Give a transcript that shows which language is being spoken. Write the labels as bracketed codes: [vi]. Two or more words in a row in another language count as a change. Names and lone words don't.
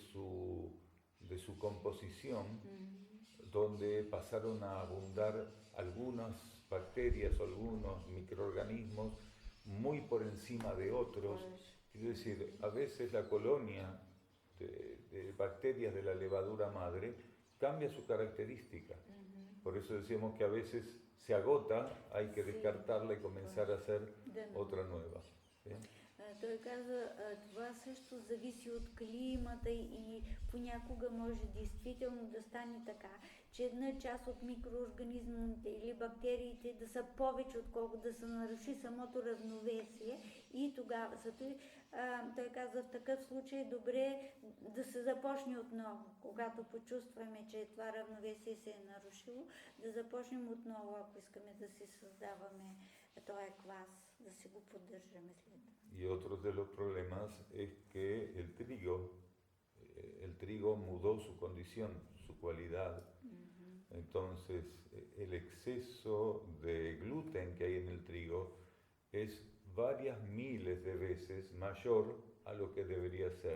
[es] de su composición, donde pasaron a abundar algunas bacterias o algunos microorganismos muy por encima de otros. Es decir, a veces la colonia de bacterias de la levadura madre cambia su característica. Por eso decimos que a veces se agota, hay que descartarla y comenzar a hacer otra nueva. ¿Sí? [bg] Той каза, това също зависи от климата и понякога може действително да стане така, че една част от микроорганизмите или бактериите да са повече, отколкото да се наруши самото равновесие и тогава, той каза, в такъв случай е добре да се започне отново. Когато почувстваме, че това равновесие се е нарушило, да започнем отново, ако искаме да си създаваме този квас, да си го поддържаме след. [es] Y otro de los problemas es que el trigo mudó su condición, su cualidad. Entonces, el exceso de gluten que hay en el trigo es varias miles de veces mayor a lo que debería ser.